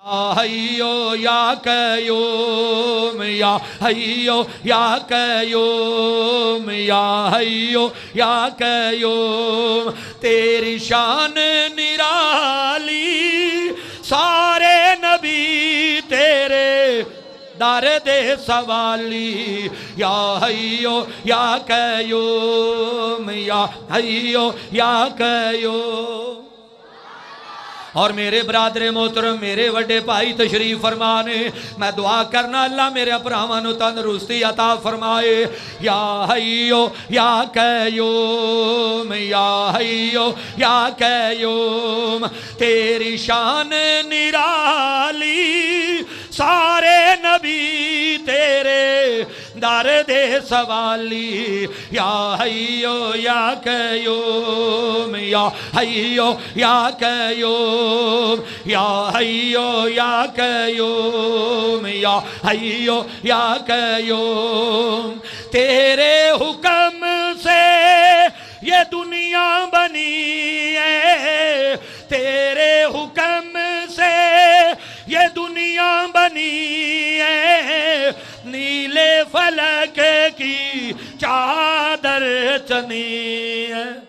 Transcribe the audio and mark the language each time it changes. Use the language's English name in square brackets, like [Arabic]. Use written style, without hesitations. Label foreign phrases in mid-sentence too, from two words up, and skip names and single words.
[Arabic] حيّو يا قيوم يا حيّو يا قيوم يا حيّو يا قيوم. [Punjabi] تیری شان نرالی سارے نبی تیرے در دے سوالی. [Arabic] يا حيّو يا قيوم يا حيّو يا قيوم. [Punjabi] اور میرے برادرِ محترم میرے وڈے بھائی تشریف فرمانے، میں دعا کرنا اللہ میرے بھراواں نوں تندرستی عطا فرمائے. [Arabic] يا حيّو يا قيوم يا حيّو يا قيوم. [Punjabi] تیری شان نرالی سارے نبی تیرے در دے سوالی. [Arabic] يا حيّو يا قيوم يا حيّو يا قيوم يا حيّو يا قيوم يا حيّو يا قيوم. [Urdu] تیرے حکم سے یہ دنیا بنی ہے، تیرے حکم سے یہ دنیا بنی ہے. نیلے فلک کی چادر چنی ہے.